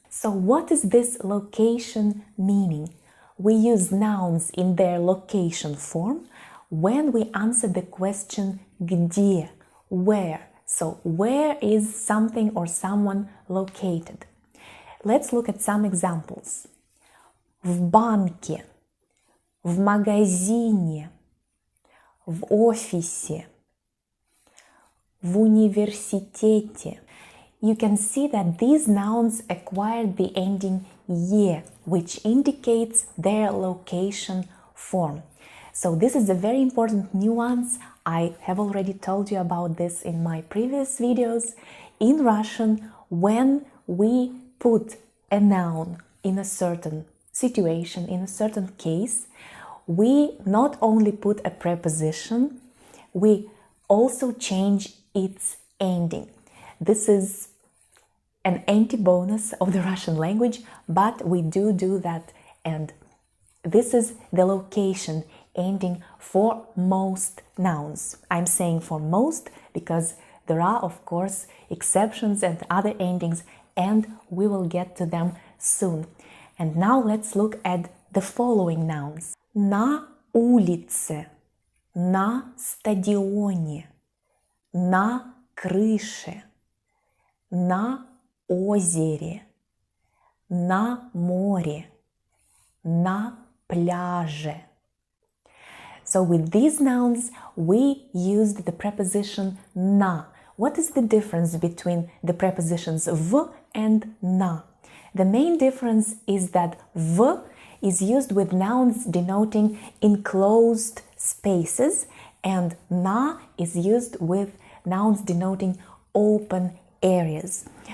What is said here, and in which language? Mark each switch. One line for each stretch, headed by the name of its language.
English: So what is this location meaning? We use nouns in their location form when we answer the question где, where. So where is something or someone located? Let's look at some examples.
Russian: В банке, в магазине, в офисе, в университете.
English: You can see that these nouns acquire the ending "ye", which indicates their location form. So this is a very important nuance. I have already told you about this in my previous videos. In Russian, when we put a noun in a certain situation, in a certain case, we not only put a preposition, we also change its ending. This is an anti-bonus of the Russian language, but we do that, and this is the location ending for most nouns. I'm saying for most because there are, of course, exceptions and other endings, and we will get to them soon. And now let's look at the following nouns.
Russian: На улице, на стадионе, на крыше, на озере, на море, на пляже.
English: So with these nouns, we used the preposition na. What is the difference between the prepositions v and na? The main difference is that v is used with nouns denoting enclosed spaces, and na is used with nouns denoting open areas.